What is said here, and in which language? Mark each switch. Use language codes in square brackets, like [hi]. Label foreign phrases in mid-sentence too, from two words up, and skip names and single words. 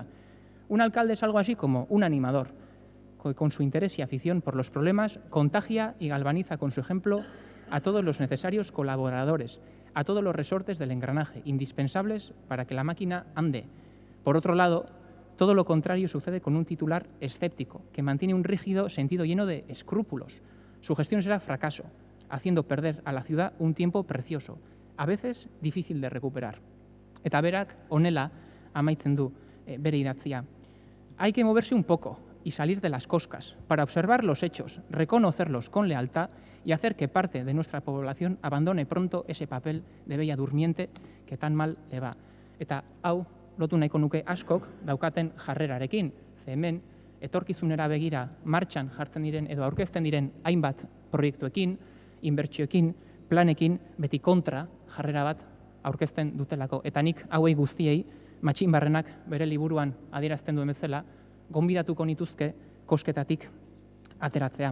[es] Un alcalde es algo así como un animador, que con su interés y afición por los problemas contagia y galvaniza con su ejemplo a todos los necesarios colaboradores, a todos los resortes del engranaje, indispensables para que la máquina ande. Por otro lado, todo lo contrario sucede con un titular escéptico, que mantiene un rígido sentido lleno de escrúpulos. Su gestión será fracaso, haciendo perder a la ciudad un tiempo precioso, a veces difícil de recuperar. [eu] Eta berak honela amaitzen du bere idatzia. [es] Hay que moverse un poco y salir de las coscas para observar los hechos, reconocerlos con lealtad y hacer que parte de nuestra población abandone pronto ese papel de bella durmiente que tan mal le va. [eu] Eta hau lotu nahiko nuke askok daukaten jarrerarekin, ze hemen etorkizunera begira martxan jartzen diren edo aurkezten diren hainbat proiektuekin, inbertsioekin, planekin, beti kontra jarrera bat aurkezten dutelako. Eta nik hauei guztiei, Matxin Barrenak bere liburuan adierazten duen bezala, gonbidatuko nituzke kosketatik ateratzea.